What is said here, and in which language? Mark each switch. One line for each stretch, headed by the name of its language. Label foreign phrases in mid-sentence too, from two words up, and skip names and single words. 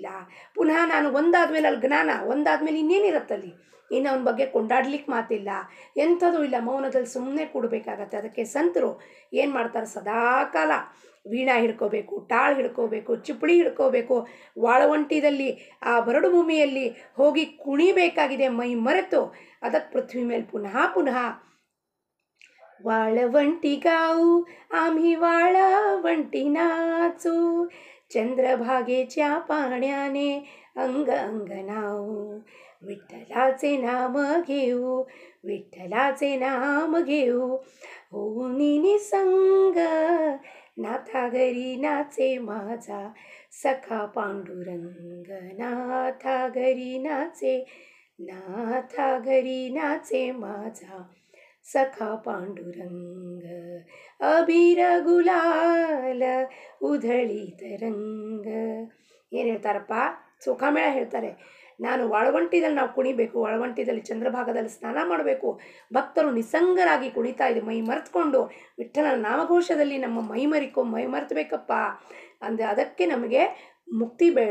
Kannada: ಪುನಃ ನಾನು ಒಂದಾದ್ಮೇಲೆ ಅಲ್ಲಿ ಜ್ಞಾನ, ಒಂದಾದ್ಮೇಲೆ ಇನ್ನೇನಿರುತ್ತಲ್ಲಿ, ಇನ್ನು ಅವನ ಬಗ್ಗೆ ಕೊಂಡಾಡ್ಲಿಕ್ಕೆ ಮಾತಿಲ್ಲ, ಎಂಥದೂ ಇಲ್ಲ, ಮೌನದಲ್ಲಿ ಸುಮ್ಮನೆ ಕೂಡಬೇಕಾಗತ್ತೆ. ಅದಕ್ಕೆ ಸಂತರು ಏನು ಮಾಡ್ತಾರೆ, ಸದಾಕಾಲ ವೀಣಾ ಹಿಡ್ಕೋಬೇಕು, ಟಾಳು ಹಿಡ್ಕೋಬೇಕು, ಚಿಪ್ಪಳಿ ಹಿಡ್ಕೋಬೇಕು, ವಾಳವಂಟಿದಲ್ಲಿ ಆ ಬರಡು ಭೂಮಿಯಲ್ಲಿ ಹೋಗಿ ಕುಣಿಬೇಕಾಗಿದೆ ಮೈ ಮರೆತು. ಅದಕ್ಕೆ ಪೃಥ್ವಿ ಮೇಲೆ ಪುನಃ ಪುನಃ
Marathi: वाळवंटी गाऊ आम्ही वाळवंटी नाचू, चंद्रभागेच्या पाण्याने अंग अंग नाऊ, विठ्ठलाचे नाम घेऊ, विठ्ठलाचे नाम घेऊ, होऊन निसंग नाथा घरी नाचे माझा सखा पांडुरंग, नाथा घरी नाचे, नाथा घरी नाचे माझा सखा पांडुरंग, अबीर गुलाल उधळीत ರಂಗ.
Kannada: ಏನು ಹೇಳ್ತಾರಪ್ಪ? ಸುಖಮೇಳ ಹೇಳ್ತಾರೆ. ನಾನು ವಾಳವಂಟಿದಲ್ಲಿ ನಾವು ಕುಣಿಬೇಕು, ವಾಳವಂಟಿದಲ್ಲಿ ಚಂದ್ರಭಾಗದಲ್ಲಿ ಸ್ನಾನ ಮಾಡಬೇಕು, ಭಕ್ತರು ನಿಸಂಗರಾಗಿ ಕುಣಿತಾ ಇದೆ ಮೈ ಮರೆತ್ಕೊಂಡು ವಿಠ್ಠಲನ ನಾಮಘೋಷದಲ್ಲಿ ನಮ್ಮ ಮೈ ಮರೆತಬೇಕಪ್ಪ ಅಂದರೆ ಅದಕ್ಕೆ ನಮಗೆ ಮುಕ್ತಿ ಬೇಡ.